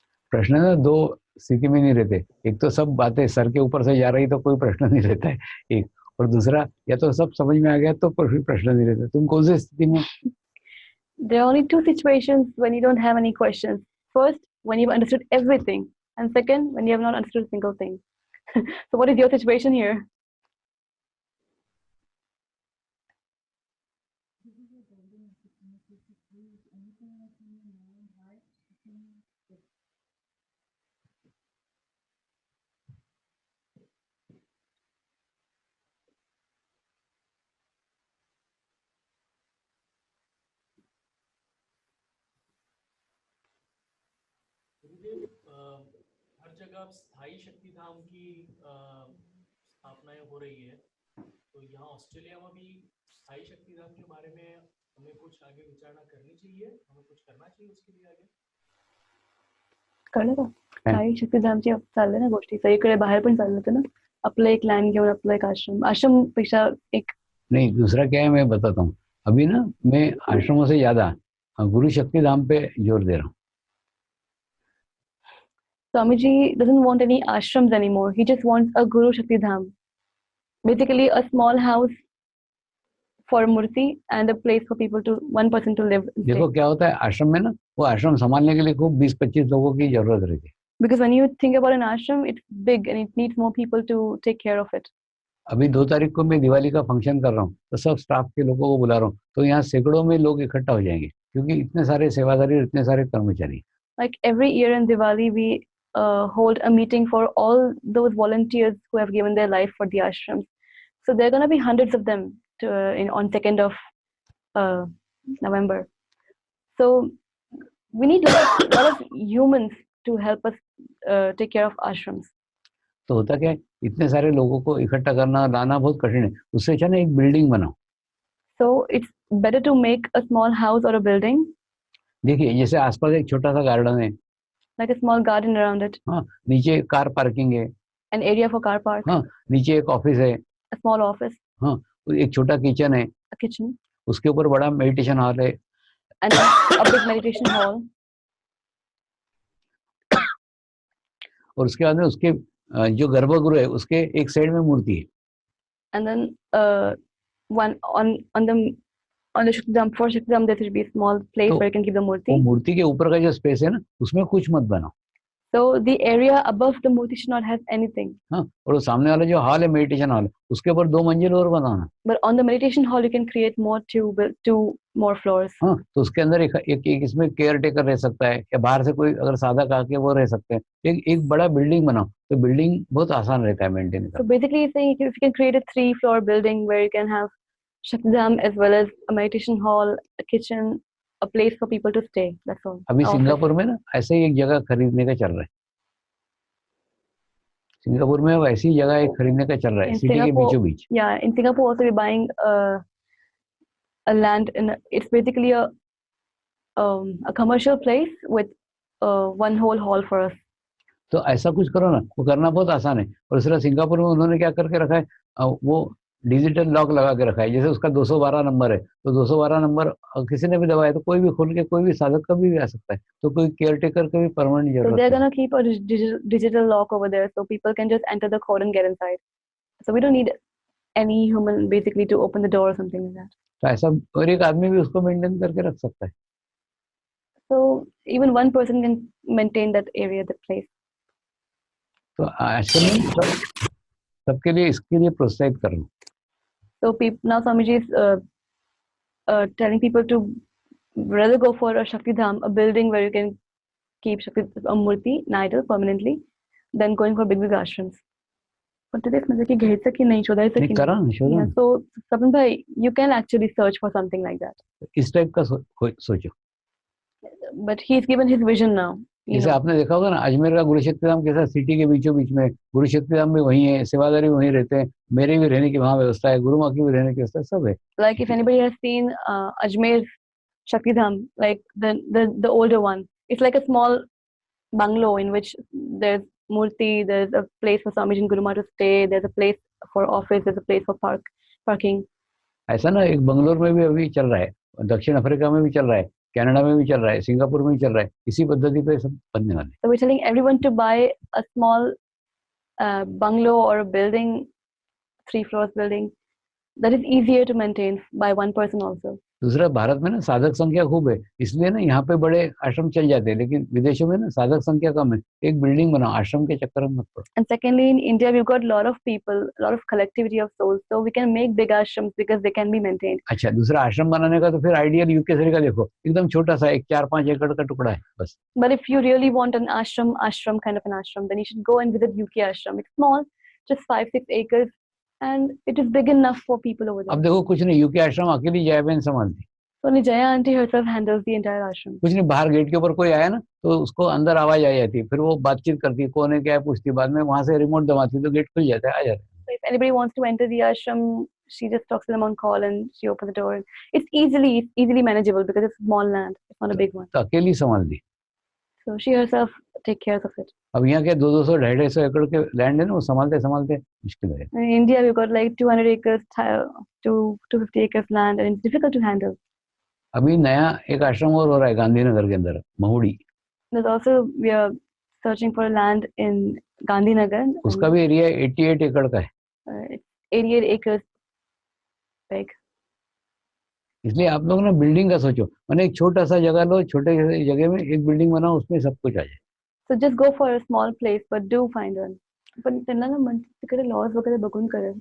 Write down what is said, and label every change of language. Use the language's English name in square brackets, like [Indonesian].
[Hindi] प्रश्न ना 2 स्थिति में नहीं रहते. एक तो सब बातें सर के ऊपर से जा रही तो कोई प्रश्न नहीं रहता है एक, और दूसरा या तो सब समझ में आ गया तो फिर प्रश्न नहीं रहता. तुम कौन सी स्थिति में? [English] There are only 2 situations when you don't have any questions. First, when you've understood everything, and second, when you have not understood a single thing. So what is your situation here? [Hindi] हर जगह स्थायी शक्ति धाम की स्थापनाएं हो रही है, तो यहाँ Australia में भी स्थायी शक्ति धाम के बारे में हमें कुछ आगे विचारणा करनी चाहिए, हमें कुछ करना चाहिए उसके लिए आगे. [Marathi] कळलं का? काही शक्तिधामची चाललंय ना गोष्टी, सगळीकडे बाहेर पण चाललं होतं ना, आपलं एक लँड घेऊन आपलं एक आश्रम पेक्षा एक. [Hindi] नहीं, दूसरा क्या है मैं बताता हूँ. अभी ना मैं आश्रमों से ज्यादा गुरु शक्ति धाम पे जोर दे रहा हूँ. [English] Swamiji doesn't want any ashrams anymore. He just wants a Guru Shakti Dham. Basically, a small house for a murti and a place for one person to live. [Hindi] देखो क्या होता है आश्रम में ना, वो आश्रम संभालने के लिए खूब 20-25 लोगों की जरूरत रहती है. [English] Because when you think about an ashram, it's big and it needs more people to take care of it. [Hindi] अभी 2 तारीख को मैं दिवाली का फंक्शन कर रहा हूँ, तो सब स्टाफ के लोगों को बुला रहा हूँ, तो यहाँ सैकड़ों में लोग इकट्ठा हो जाएंगे, क्योंकि इतने सारे सेवादारी, इतने सारे कर्मचारी. [English] Like every year in Diwali, we hold a meeting for all those volunteers who have given their life for the ashrams. So there are going to be hundreds of them on 2nd of November. So we need a lot of humans to help us take care of ashrams. [Hindi] तो होता क्या है, इतने सारे लोगों को इकट्ठा करना लाना बहुत कठिन है, उससे अच्छा ना एक बिल्डिंग बनाओ। [English] So it's better to make a small house or a building, [Hindi] देखिए जैसे आसपास एक छोटा सा गार्डन है, [English] like a small garden around it, [Hindi] हाँ, नीचे कार पार्किंग है, [English] an area for car park, [Hindi] हाँ, नीचे एक ऑफिस है, [English] a small office, [Hindi] हाँ, एक छोटा किचन है, [English] a kitchen, [Hindi] उसके ऊपर बड़ा मेडिटेशन हॉल है, [English] and a big meditation hall. [Hindi] और उसके बाद में उसके जो गर्भगृह है उसके एक साइड में मूर्ति है। [English] And then one on the Shakti for Shakti there should be a small place [Hindi] तो [English] where you can keep the [Hindi] वो [English] murti. [Hindi] मूर्ति के ऊपर का जो स्पेस है ना, उसमें कुछ मत बनाओ। [English] So the area above the murti should not have anything. [Hindi] हाँ, और वो सामने वाला जो हॉल है मेडिटेशन हॉल, उसके ऊपर 2 मंजिल और बनाना। [English] But on the meditation hall, you can create two more floors. [Hindi] हाँ, तो उसके अंदर एक इसमें केयर टेकर रह सकता है, या बाहर से कोई अगर साधक आके वो रह सकते हैं। एक बड़ा बिल्डिंग बनाओ, तो बिल्डिंग बहुत आसान रहता है मेंटेन [English] So [Hindi] करना। [English] basically, you're saying if you can create a 3-floor building where you can have Shakti as well as a meditation hall, a kitchen, a place for people to stay. That's all. [Hindi] अभी [English] Office. [Hindi] Singapore में ना ऐसे ही एक जगह खरीदने का चल रहा है। सिंगापुर में अब ऐसी जगह एक खरीदने का चल रहा है, [English] In [Hindi] सिटी के [English] Singapore, [Hindi] बीचों बीच। [English] yeah, in Singapore also we're buying a land it's basically a commercial place with one whole hall for us. [Hindi] तो ऐसा कुछ करो ना, वो करना बहुत आसान है। और दूसरा सिंगापुर में उन्होंने क्या करके रखा है, वो डिजिटल लॉक लगा के रखा है। जैसे उसका 212 नंबर है, तो 212 नंबर किसी ने भी दबाया तो कोई भी खोल के कोई भी साधक कभी भी आ सकता है। तो कोई केयर टेकर का भी परमानेंट [English] So [Hindi] जरूरत [English] they're [Hindi] है। [English] gonna keep a digital lock over there, so people can just enter the code and get inside. So we don't need any human basically to open the door or something like that. [Hindi] तो ऐसा और एक आदमी भी उसको maintain करके रख सकता है। [English] So even one person can maintain that area, that place. [Hindi] तो आजकल में सबके लिए इसके लिए प्रोत्साहित करना। [English] So now Swamiji is telling people to rather go for a Shakti Dham, a building where you can keep Shakti a murti, an idol permanently, than going for big ashrams. But today [Marathi] मतलब कि घ्यायचं की नाही शोधायचं [Hindi] नहीं [Marathi] की करा नाही. ना, शोधा [English] Yeah, [Marathi] ना। [English] so Sapan bhai, you can actually search for something like that. [Hindi] इस टाइप का सोचो। [English] But he's given his vision now. You [Hindi] जैसे [English] know. [Hindi] आपने देखा होगा ना, अजमेर का गुरुशक्ति धाम कैसा सिटी के बीचों बीच में, गुरुशक्ति धाम भी वही है, सेवादारी वहीं रहते हैं, मेरे भी रहने की वहाँ व्यवस्था है, गुरु माँ की भी रहने की व्यवस्था है, सब है। [English] Like if anybody has seen Ajmer Shakti Dham, like the older one, it's like a small bungalow in which there's murti, there's a place for Swamiji and Guru Maharaj to stay, there's a place for office, there's a place for parking. [Hindi] ऐसा ना एक बंगलोर में भी अभी चल रहा है, दक्षिण अफ्रीका में भी चल रहा है, कनाडा में भी चल रहा है, सिंगापुर में भी चल रहा है, इसी पद्धति पे सब बनने वाले। [English] So we're telling everyone to buy a small bungalow or a building, 3 floors building, that is easier to maintain by one person also. [Hindi] दूसरा, भारत में ना साधक संख्या खूब है, इसलिए ना यहाँ पे बड़े आश्रम चल जाते हैं, लेकिन विदेशों में ना साधक संख्या कम है। एक बिल्डिंग बनाओ, आश्रम के चक्कर में मत पड़ो। [English] And secondly, in India, we've got a lot of people, a lot of collectivity of souls, so we can make big ashrams because they can be maintained. [Hindi] अच्छा, दूसरा आश्रम बनाने का तो फिर आइडियल यूकेसरी का देखो, एकदम छोटा सा, एक 4-5 एकड़ का टुकड़ा है बस। [English] But if you really want an ashram kind of an ashram, then you should go and visit UK ashram. It's small, just 5-6 acres, and it is big enough for people over there. [Hindi] अब देखो कुछ नहीं, UK आश्रम अकेली जया बहन संभालती, [English] So only Jaya auntie herself handles the entire ashram. [Hindi] कुछ नहीं, बाहर गेट के ऊपर कोई आया ना तो उसको अंदर आवाज आ जाती है, फिर वो बातचीत करती है, कौन है क्या है पूछती है, बाद में वहां से रिमोट दबाती है तो गेट खुल जाता है, आ जाता है। [English] So if anybody wants to enter the ashram, she just talks to them on call and she opens the door. It's easily manageable because it's small land. It's not a big one. [Hindi] तो अकेली संभालती। [English] So she herself take care of it. [Hindi] अब यहाँ के 200-200, 250 एकड़ के land है ना, वो संभालते संभालते मुश्किल है। [English] In India, we've got like 200 acres to 250 acres land, and it's difficult to handle. [Hindi] अभी नया एक आश्रम और हो रहा है गांधीनगर के अंदर, Mahudi, [English] There's also we are searching for land in Gandhinagar. [Hindi] उसका भी एरिया 88 एकड़ का है। [English] It's 88 acres big. [Hindi] इसलिए आप लोग ना बिल्डिंग का सोचो, मैंने एक छोटा सा जगह लो, छोटे जगह में एक बिल्डिंग बनाओ, उसमें सब कुछ आ जाए। [English] So just go for a small place, but do find one. [Marathi] पण त्यांना ना तिकडे laws वगैरे बघून करायचं.